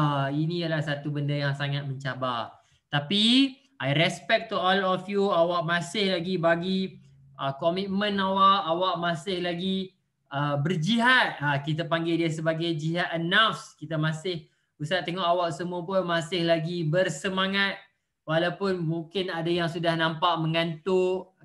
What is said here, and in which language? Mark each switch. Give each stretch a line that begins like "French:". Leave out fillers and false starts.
Malay: Ini adalah satu benda yang sangat mencabar. Tapi,
English: I respect to all of you.
Malay: Awak masih lagi bagi komitmen awak masih lagi berjihad. Kita panggil dia sebagai jihad an-nafs. Kita masih, Ustaz tengok awak semua pun masih lagi bersemangat. Walaupun mungkin ada yang sudah nampak mengantuk.